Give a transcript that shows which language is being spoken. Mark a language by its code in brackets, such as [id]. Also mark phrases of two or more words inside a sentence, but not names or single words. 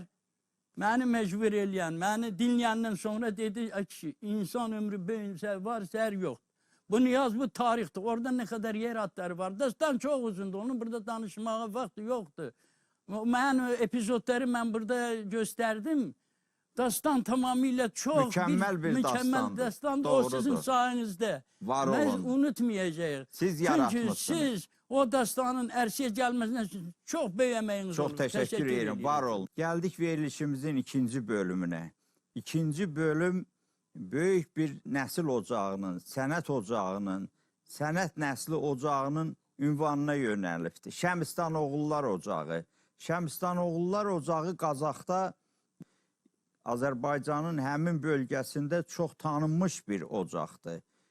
[az] Məni mecbur eləyən, məni dinləyəndən sonra dedi ki, insan ömrü böyünsə var, sər yoxdur. Bunu yaz, bu tarixdir. Orada nə qədər yer adları var. Dastan çox uzundur. Onun burada danışmağa vaxtı yoxdur. Mən epizodları mən burada göstərdim. [tr] Dastan tamamıyla çok mükemmel bir dastandır. O sizin sayenizde. Var olun. Biz unutmayacağız. Siz yaratmışsınız. [az] Çünkü siz o dastanın erşiyə gəlməsindən çok böyük əməyiniz çok olur. [tr] teşekkür ederim. Var olun. Geldik verilişimizin ikinci bölümüne. [az] İkinci bölüm böyük bir nesil ocağının, sənət ocağının, sənət nəsli ocağının ünvanına yönəlibdir. Şəmistan Oğullar Ocağı. Şəmistan Oğullar Ocağı Qazaxda Azərbaycanın həmin bölgəsində çox tanınmış bir ocaqdır.